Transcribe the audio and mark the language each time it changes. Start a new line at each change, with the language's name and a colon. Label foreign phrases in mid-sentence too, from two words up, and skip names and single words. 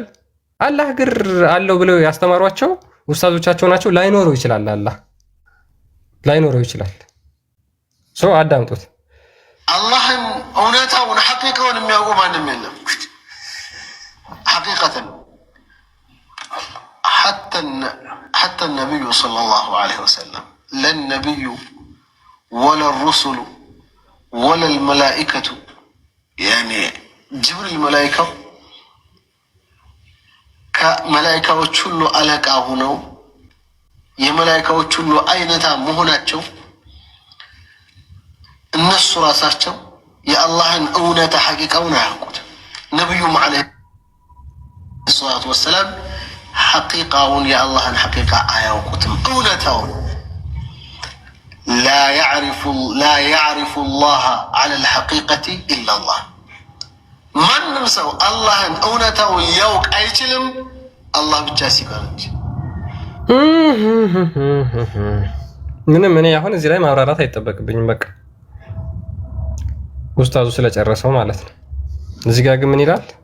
Amharic: አላህ እግር አለው ብለው ያስተማሯቸው ኡስታዞቻቸው ናቸው። ላይኖረው ይችላል፣ አላህ ላይኖረው ይችላል። ሰው አዳምጡት። አላህን እውነታውን ሐቂቃውን የሚያውቁ ማንም የለም። ሐቂቀተን
Arabic: حتى النبي صلى الله عليه وسلم لا النبي ولا الرسل ولا الملائكة يعني جبريل الملائكة كملائكة وشلو ألك هنا
Amharic: የመላእክት ሁሉ አይነታ መሆናቸው እነሱ ራሳቸው የአላህን እውነታ ሐቂቃውን አያውቁት። ነብዩም
Arabic: عليه الصلاة والسلام
Amharic: ሐቂቃውን የአላህን ሐቂቃ አያውቁትም። እውነታውን
Arabic: لا يعرف الله على الحقيقة إلا الله
Amharic: ማንም ሰው አላህን እውነታውን ያውቅ አይችልም አላህ ብቻ ሲቀር እንጂ። ምንም እኔ አሁን እዚህ ላይ ማብራራት አይጠበቅብኝም። በቃ ኡስታዙ ስለጨረሰው ማለት ነው። እዚህ ጋር ግን ምን ይላል?